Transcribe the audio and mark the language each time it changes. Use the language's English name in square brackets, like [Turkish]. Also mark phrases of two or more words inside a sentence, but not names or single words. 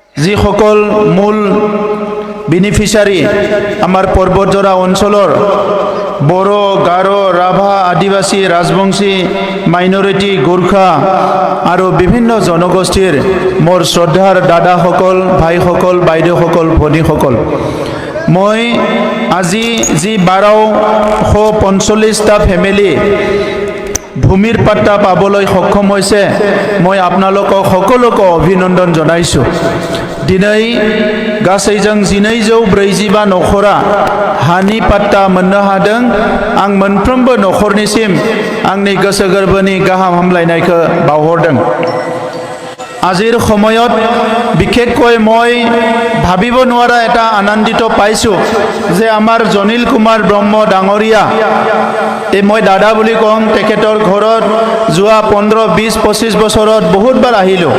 [Assamese] যিসকল মূল বেনিফিচিয়ারি আমার পর্বতজোড়া অঞ্চলের বড় গারো রাভা আদিবাসী রাজবংশী মাইনরিটি গোর্খা আর বিভিন্ন জনগোষ্ঠীর মোর শ্রদ্ধার দাদাসকল ভাইসকল বাইদেউসকল ভনীসকল মই আজি যি 1245টা ফেমিলি ভূমিৰ পাট্টা পাবলৈ সক্ষম হৈছে মই আপোনালোকক সকলোকে অভিনন্দন জনাইছোঁ। [Bodo] दिनै गासैजों 1245 नखरा हानि पाट्टा मोननो हादों। आं मोनफ्रोमबो नखरनिसिम आंनि गोसो गोरबोनि गाहाम हामलायनायखौ बावहरदों। [Assamese] আজিৰ সময়ত বিশেষকৈ মই ভাবিব নোৱাৰা এটা আনন্দিত পাইছোঁ যে আমাৰ জনিল কুমাৰ ব্ৰহ্ম ডাঙৰীয়া এই মই দাদা বুলি কওঁ, তেখেতৰ ঘৰত যোৱা 15, 20, 25 বছৰত বহুতবাৰ আহিলোঁ।